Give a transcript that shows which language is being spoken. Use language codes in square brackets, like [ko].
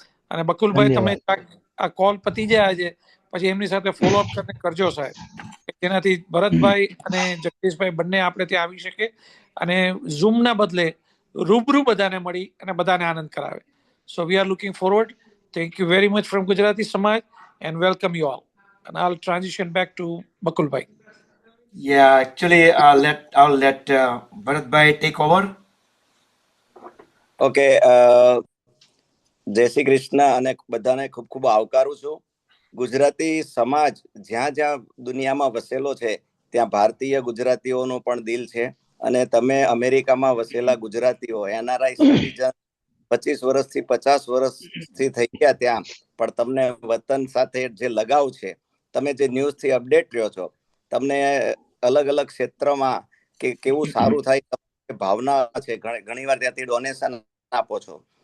[gu] અને બકુલભાઈ, તમે આ કોલ પતી જાય આજે પછી એમની સાથે ફોલોઅપ કરીને કરજો સાહેબ, જેનાથી ભરતભાઈ અને જગદીશભાઈ બંને આપણે ત્યાં આવી શકે અને ઝૂમના બદલે રૂબરૂ બધાને મળી અને બધાને આનંદ કરાવે. [en] So we are looking forward. Thank you very much from Gujarati Samaj and welcome you all. And I'll transition back to Bakulbhai. Yeah, actually, I'll let Bharatbhai take over. [gu] Okay, જય શ્રી કૃષ્ણ અને બધાને ખૂબ ખૂબ આવકારું છું. ગુજરાતી સમાજ જ્યાં જ્યાં દુનિયામાં વસેલો છે ત્યાં ભારતીય ગુજરાતીઓનું પણ દિલ છે. અને તમે અમેરિકામાં વસેલા ગુજરાતીઓ એનઆરઆઈ સિટીઝન 25 વર્ષથી 50 વર્ષથી થઈ ગયા ત્યાં, પણ તમને વતન સાથે જે લગાવ છે, તમે જે ન્યૂઝથી અપડેટ રહ્યો છો, તમને અલગ અલગ ક્ષેત્રમાં કે કેવું સારું થાય ભાવના છે, ઘણી વાર ત્યાંથી ડોનેશન આપો છો.